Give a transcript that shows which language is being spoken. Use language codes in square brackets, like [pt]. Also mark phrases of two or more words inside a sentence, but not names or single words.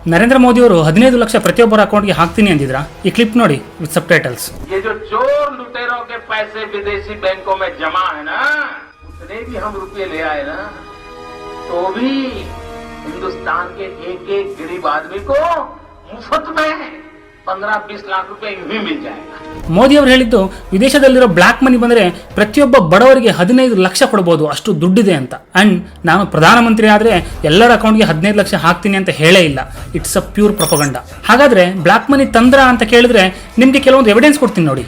[kn] ನರೇಂದ್ರ ಮೋದಿ ಅವರು 15 ಲಕ್ಷ ಪ್ರತಿಯೊಬ್ಬರ ಅಕೌಂಟ್ಗೆ ಹಾಕ್ತೀನಿ ಅಂದಿದ್ರಾ? ಈ ಕ್ಲಿಪ್ ನೋಡಿ [en] with subtitles. [hi] ये जो चोर लुटेरों के पैसे विदेशी बैंकों में जमा है ना, उतने भी हम रुपये ले आए ना, तो भी हिंदुस्तान के एक गरीब आदमी को मुफ्त में 15-20 लाख रुपए यूं ही मिल जाएगा. [kn] ಮೋದಿ ಅವರು ಹೇಳಿದ್ದು ವಿದೇಶದಲ್ಲಿರೋ [en] black money [kn] ಬಂದರೆ ಪ್ರತಿಯೊಬ್ಬ ಬಡವರಿಗೆ 15 ಲಕ್ಷ ಕೊಡಬಹುದು, ಅಷ್ಟು ದುಡ್ಡಿದೆ ಅಂತ. ಅಂಡ್ ನಾನು ಪ್ರಧಾನಮಂತ್ರಿ ಆದರೆ ಎಲ್ಲರ ಅಕೌಂಟ್ಗೆ 15 ಲಕ್ಷ ಹಾಕ್ತೀನಿ ಅಂತ ಹೇಳೇ ಇಲ್ಲ. [en] it's a pure propaganda. [kn] ಹಾಗಾದ್ರೆ [en] black money [kn] ತಂದ್ರ ಅಂತ ಕೇಳಿದ್ರೆ ನಿಮಗೆ ಕೆಲವೊಂದು ಎವಿಡೆನ್ಸ್ ಕೊಡ್ತೀನಿ ನೋಡಿ.